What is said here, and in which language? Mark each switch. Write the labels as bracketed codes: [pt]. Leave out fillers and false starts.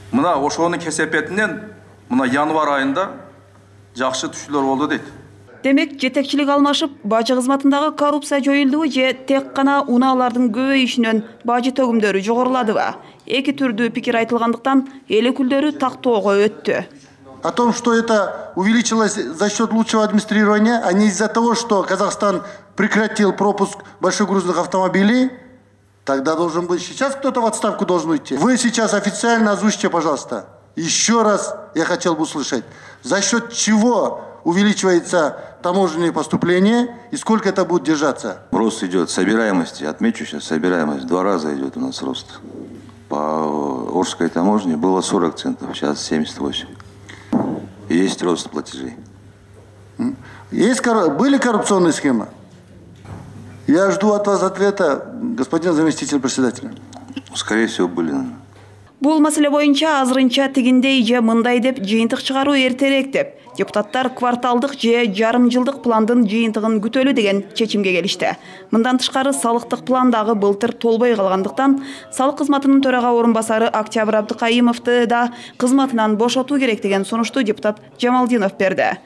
[ky] Мына ошонун кесепетинен мына январь айында жакшы түшүүлөр болду дейт. Демек, жетекчилик алмашып, бажы кызматындагы коррупция жоюлдубу же тек гана унаалардын көбөйүшүнөн бажы төгүмдөрү жогоруладыбы? Эки түрдүү пикир айтылгандыктан эл өкүлдөрү тактоого өттү. [ru] О том, что это увеличилось за счет лучшего администрирования, а не из-за того, что Казахстан прекратил пропуск большегрузных автомобилей, тогда должен быть сейчас кто-то в отставку должен уйти. Вы сейчас официально озвучите, пожалуйста. Еще раз я хотел бы услышать, за счет чего увеличивается таможенные поступления и сколько это будет держаться? Рост идет собираемости, отмечу сейчас, собираемость 2 раза идет у нас рост. По Орской таможне было 40 центов, сейчас 78. Есть рост платежей. Были коррупционные схемы? Я жду от вас ответа, господин заместитель председателя. Скорее всего, были. [ky] Бул маселе боюнча азырынча тигиндей же мындай деп жыйынтык чыгаруу эртерээк деп депутаттар кварталдык же жарым жылдык пландын жыйынтыгын күтөлү деген чечимге келишти. Мындан тышкары салыктык пландагы былтыр толбой калгандыктан салык кызматынын төрага орун басары Октябрь Абдыкайымовду да кызматынан бошотуу керек деген сунушту депутат Жамалдинов берди.